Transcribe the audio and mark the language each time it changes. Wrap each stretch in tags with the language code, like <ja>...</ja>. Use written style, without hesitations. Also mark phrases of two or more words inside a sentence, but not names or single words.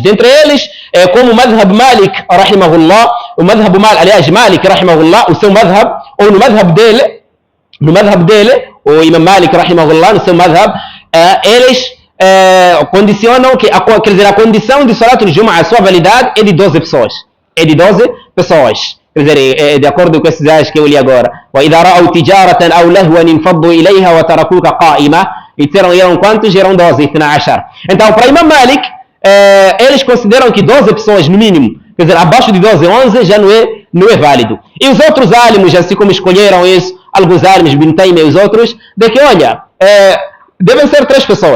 <pt>Dentre eles, como o Madhhab Malik, rahimahullah, aliás, Malik, rahimahullah, o seu Madhhab, ou no Madhhab dele, o Imam Malik, rahimahullah, no seu Madhhab, eles condicionam que, quer dizer, a condição de</pt> <ar>صلاة الجمعة,</ar> <pt>a sua validade é de 12 pessoas. É de 12 pessoas. Quer dizer, de acordo com esses ayats que eu li agora.</pt> <ar>وَإِذَا رَأَوْا تِجَارَةً أَوْ لَهْوًا انفضوا إليها وتركوك قائمة.</ar> <pt>E disseram, eram quantos? Eram 12, 12. Então, para Imam Malik, eles consideram que 12 pessoas no mínimo, quer dizer, abaixo de 12, 11 já não é válido. E os outros álamos, assim como escolheram isso, alguns álamos, Ibn Taymiyyah e os outros, de que, olha, devem ser 3 pessoas.</pt>